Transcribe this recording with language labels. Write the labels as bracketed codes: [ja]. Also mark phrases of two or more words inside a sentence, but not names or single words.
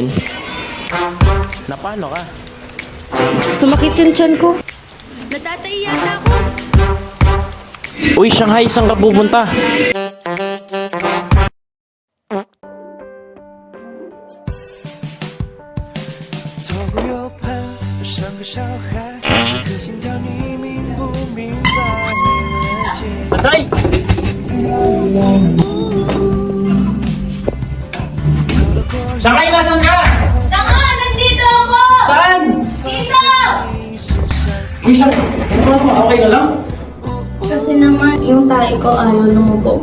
[tl] Na paano ka? Sumakit yung tiyan ko. Natatay yata ako. Uy, Shanghai, saan ka pupunta? [zh] 左顾右盼，我像个小孩，这颗心跳你明不明白？ [tl] Atay! Shanghai, nasan ka? Tanga! Nandito ako! Saan? Dito! Uy, Shanghai. Okay ka lang? Kasi naman, yung tayo ko ayaw lumubog.